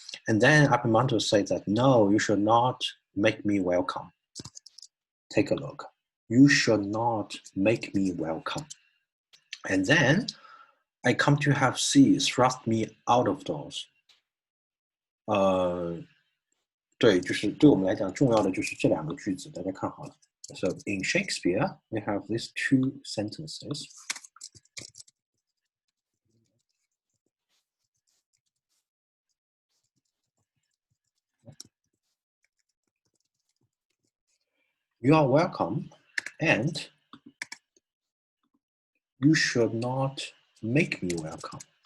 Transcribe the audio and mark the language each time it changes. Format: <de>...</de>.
<en>And then Epaminondas says that, no, you should not make me welcome. Take a look. You should not make me welcome. And then I come to have sea thrust me out of doors.</en> <zh>对，就是对我们来讲重要的就是这两个句子，大家看好了。</zh> <en>So in Shakespeare, we have these two sentences. You are welcome, and you should not make me welcome.</en>